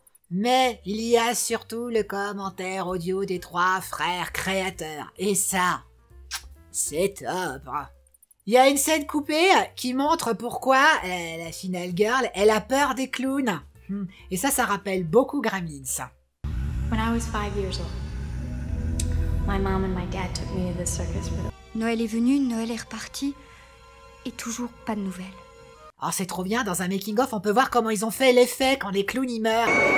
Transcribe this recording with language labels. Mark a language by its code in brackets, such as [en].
[fr] Mais il y a surtout le commentaire audio des 3 frères créateurs. Et ça, c'est top. Il y a une scène coupée qui montre pourquoi la final girl, elle a peur des clowns. Et ça rappelle beaucoup Gremlins. [en] When I was 5 years old, my mom and my dad took me to the circus for the... [fr] Noël est venu, Noël est reparti, et toujours pas de nouvelles. Oh, c'est trop bien, dans un making-of, on peut voir comment ils ont fait l'effet quand les clowns y meurent.